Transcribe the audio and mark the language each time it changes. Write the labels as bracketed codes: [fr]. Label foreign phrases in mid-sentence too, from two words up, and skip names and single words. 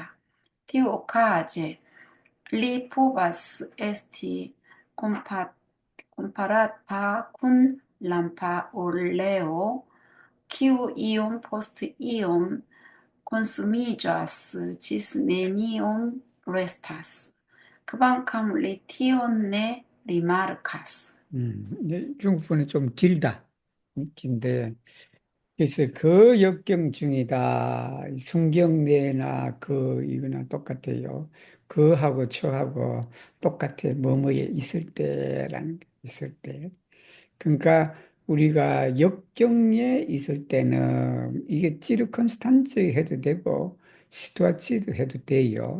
[eo] Tiuokaze, li povas esti komparata kun lampaoleo, kiu iom post iom konsumiĝas ĝis neniom restas, kvankam li tion ne rimarkas. [ko] 중국어는 좀 길다. 긴데 그래서 그 역경 중이다. 순경내나 이거나 똑같아요. 그하고 저하고 똑같아. 뭐뭐에 있을 때라는 게 있을 때. 그러니까 우리가 역경에 있을 때는 이게 찌르컨스탄츠 해도 되고 시투아치도 해도 돼요.